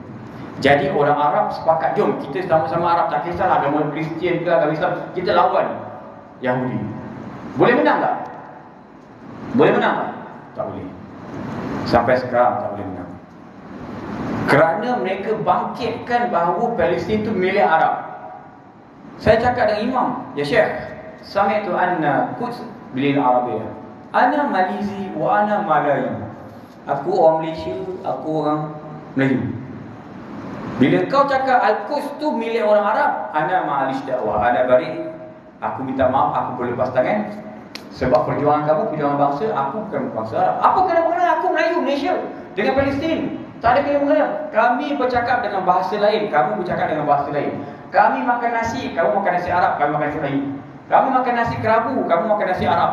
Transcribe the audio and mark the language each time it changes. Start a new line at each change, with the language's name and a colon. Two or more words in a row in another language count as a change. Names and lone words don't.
Malay: Jadi orang Arab sepakat, jom kita sama-sama Arab, tak kisahlah agama Kristian ke agama Islam, kita lawan Yahudi. Boleh menang tak? Boleh menang tak? Tak boleh. Sampai sekarang tak boleh menang. Kerana mereka bangkitkan bahawa Palestin itu milik Arab. Saya cakap dengan imam,
Arabic: يا شيخ, سمعت أن القدس بالعربية، أنا ماليزي وأنا ملايو.
Malay: Aku orang Malaysia, aku orang Melayu. Bila kau cakap Al-Quds tu milik orang Arab,
Arabic: أنا معليش دعوة، أنا بريء,
Malay: aku minta maaf, aku berlepas tangan. Sebab perjuangan kamu, perjuangan bangsa, aku bukan bangsa Arab. Apa kena-mengena aku Melayu Malaysia dengan Palestin? Tak ada kena-mengena. Kami bercakap dengan bahasa lain, kamu bercakap dengan bahasa lain. Kami makan nasi, kamu makan nasi Arab, kami makan nasi Melayu. Kami makan nasi kerabu, kamu makan nasi Arab.